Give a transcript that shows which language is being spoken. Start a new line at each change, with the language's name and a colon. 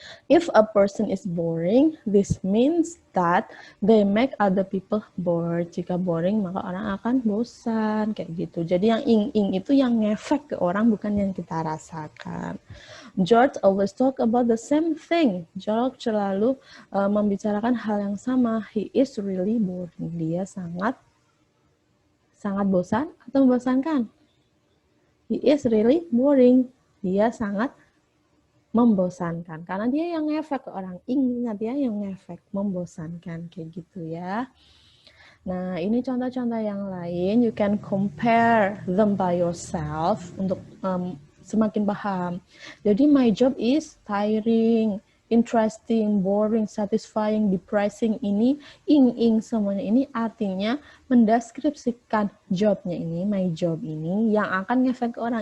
English: If a person is boring, this means that they make other people bored.
Indonesian: Jika boring, maka orang akan bosan, kayak gitu. Jadi yang ing itu yang ngefek ke orang, bukan yang kita rasakan.
English: George always talk about the same thing.
Indonesian: George selalu membicarakan hal yang sama. He is really boring. Dia sangat bosan atau membosankan? He is really boring. Dia sangat membosankan karena dia yang ngefek ke orang. Ingat ya, yang ngefek, membosankan, kayak gitu ya. Nah, ini contoh-contoh yang lain.
English: You can compare them by yourself untuk semakin paham. Jadi my job is tiring, interesting, boring, satisfying, depressing.
Indonesian: Ini ing semuanya ini artinya mendeskripsikan jobnya ini, my job ini yang akan ngefek ke orang.